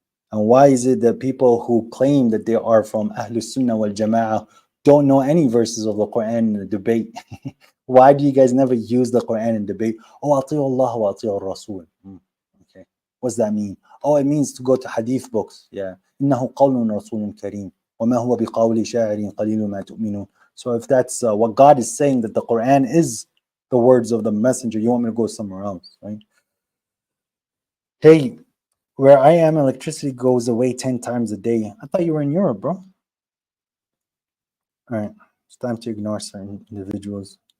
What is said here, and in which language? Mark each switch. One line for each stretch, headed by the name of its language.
English: And why is it that people who claim that they are from Ahlus Sunnah wal Jama'ah don't know any verses of the Quran in the debate? Why do you guys never use the Quran in debate? Oh,
Arabic: ati'u Allah wa ati'u Rasul.
English: Okay. What's that mean? Oh, it means to go to Hadith books. Yeah.
Arabic: إنه قول رسول كريم وما هو بقول شاعر قليل ما تؤمنون.
English: So if that's what God is saying, that the Quran is the words of the messenger, you want me to go somewhere else, right? Hey, Where I am, electricity goes away 10 times a day. I thought you were in Europe, bro. All right. It's time to ignore certain individuals.